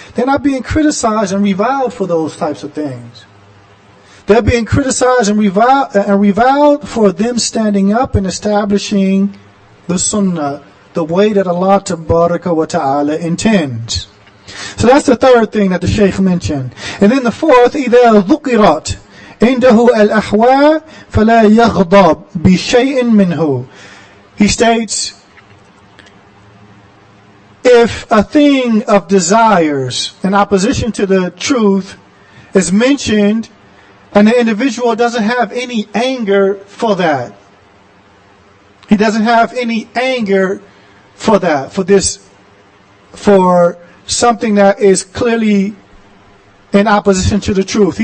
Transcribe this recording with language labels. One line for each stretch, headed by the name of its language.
English: They're not being criticized and reviled for those types of things. They're being criticized and reviled for them standing up and establishing the sunnah, the way that Allah Tabaraka wa Ta'ala intends. So that's the third thing that the Shaykh mentioned. And then the fourth,
Arabic: إِذَا ذُكِرَتْ عنده الأحوال فلا يغضب بشيء منه.
English: He states, if a thing of desires in opposition to the truth is mentioned and the individual doesn't have any anger for that, he doesn't have any anger for that, for something that is clearly in opposition to the truth.